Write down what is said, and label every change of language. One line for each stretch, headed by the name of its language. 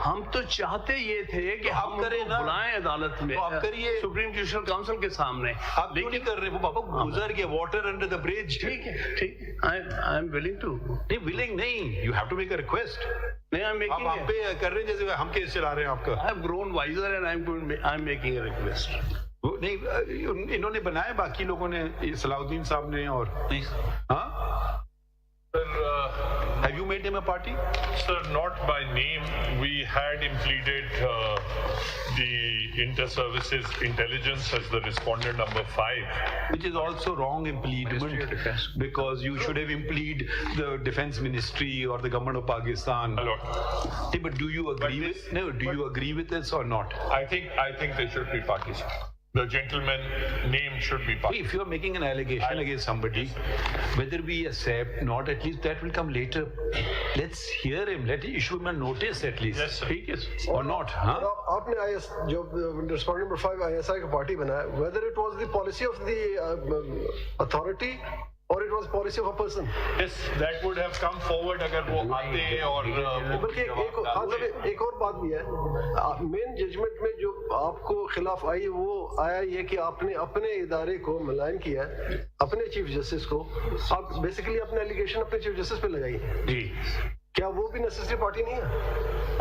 Urdu: ہم تو چاہتے یہ تھے کہ آپ کریں نا, بلائیں عدالت میں, آپ کریے سپریم جوڈیشل کاؤنسل کے سامنے. آپ کیوں نہیں کر رہے؟ وہ بابا گزر گیا,
English: Water under the bridge.
Urdu: ٹھیک ہے, ٹھیک ہے,
English: I am willing to.
Urdu: نہیں ولنگ نہیں,
English: You have to make a request.
Urdu: آپ ہم پہ کر رہے ہیں جیسے ہم کیس چلا رہے ہیں آپ کا.
English: I have grown wiser and I'm making a request.
Urdu: نہیں, انہوں نے بنائے, باقی لوگوں نے, صلاح الدین صاحب نے, اور ہاں.
English: Have you made him a party? Sir, not by name. We had him pleaded the inter-services intelligence as the respondent number 5. Which is also wrong impleadment, because you should have impleed the defense ministry or the government of Pakistan. A lot. Hey, but do you agree with this or not? I think they should be parties. The gentleman name should be party. If you are making an allegation against somebody, whether we accept not, at least that will come later. Let's hear him. Let him issue him a notice at least. Yes, sir.
Urdu: ٹھیک ہے,
English: or not?
Urdu: ہاں, آپ نے جو
English: respondent number 5
Urdu: ISI کا party بنایا,
English: whether it was the policy of the authority or it was policy of a person. Yes, that would have come forward
Urdu: اگر وہ آتے اور بلکہ ایک اور بات بھی ہے, مین ججمنٹ میں جو آپ کو خلاف آئی وہ آیا یہ کہ آپ نے اپنے ادارے کو ملائم کیا, اپنے چیف جسٹس کو. آپ بیسیکلی اپنے ایلیگیشن اپنے چیف جسٹس پہ لگائی. جی, کیا وہ بھی نیسیسری پارٹی نہیں ہے؟